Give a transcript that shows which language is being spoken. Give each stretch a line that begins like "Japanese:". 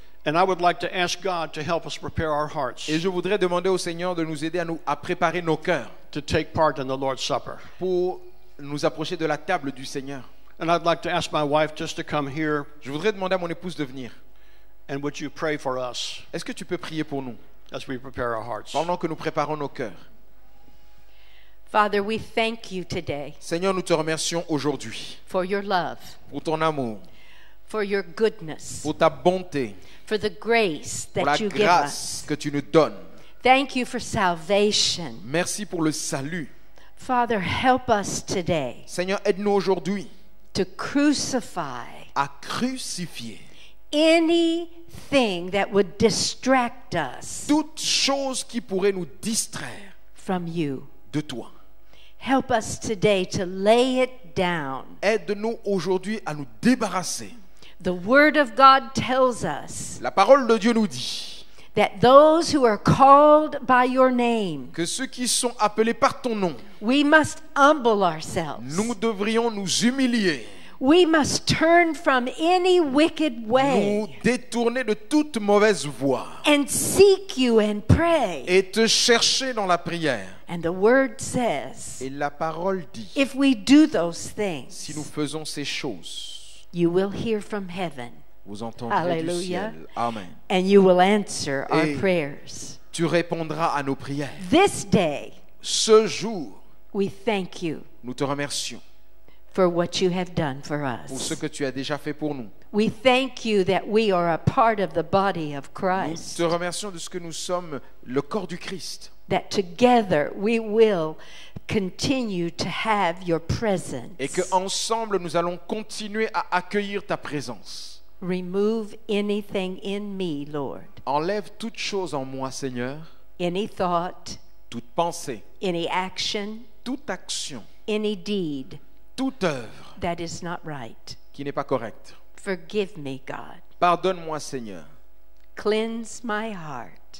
English: and I would like to ask God to help us prepare our hearts
French: et je voudrais demander au Seigneur de nous aider à préparer nos cœurs
English: to take part in the Lord's Supper.
French: pour nous approcher de la table du Seigneur.
English: And I'd like to ask my wife just to come here,
French: Je voudrais demander à mon épouse de venir.
English: and would you pray for us
French: Est-ce que tu peux prier pour nous
English: as we prepare our hearts?
French: pendant que nous préparons nos cœurs?
English: Father, we thank you today
French: Seigneur, nous te remercions aujourd'hui
English: for your love,
French: pour ton amour,
English: for your goodness,
French: pour ta bonté,
English: for the grace
French: pour la
English: that you give
French: grâce
English: us.
French: que tu nous donnes.
English: Thank you for salvation.
French: Merci pour le salut.
English: Father, help us today
French: Seigneur, aide-nous aujourd'hui
English: to crucify
French: à crucifier
English: anything that would distract us
French: toute chose qui pourrait nous distraire
English: from you.
French: de toi.
English: Help us today to lay it down.
French: Aide-nous aujourd'hui à nous débarrasser.
English: The Word of God tells us
French: La parole de Dieu nous dit
English: that those who are called by your name,
French: que ceux qui sont appelés par ton nom,
English: we must humble ourselves.
French: nous devrions nous humilier,
English: We must turn from any wicked
French: nous
English: way
French: détourner de toute mauvaise voie
English: and seek you and pray.
French: et te chercher dans la prière.
English: And the Word says,
French: Et la parole dit,
English: if we do those
French: si nous
English: things,
French: faisons ces choses,
English: you will hear from heaven
French: vous entendrez du Hallelujah. ciel. Amen.
English: and you will answer our
French: Et-
English: prayers.
French: Tu répondras à nos prières.
English: This day,
French: Ce jour,
English: we thank you
French: nous te remercions
English: for what you have done for
French: pour ce
English: us.
French: que tu as déjà fait pour nous.
English: We thank you that we are a part of the body of
French: Nous
English: Christ,
French: te remercions de ce que nous sommes le corps du Christ.
English: that together we will continue to have your presence.
French: Et que ensemble nous allons continuer à accueillir ta présence.
English: Remove anything in me, Lord,
French: Enlève toute chose en moi, Seigneur,
English: any thought,
French: toute pensée,
English: any action,
French: toute action,
English: any deed
French: toute œuvre
English: that is not right.
French: qui n'est pas correcte.
English: Forgive me, God.
French: Pardonne-moi, Seigneur.
English: Cleanse my heart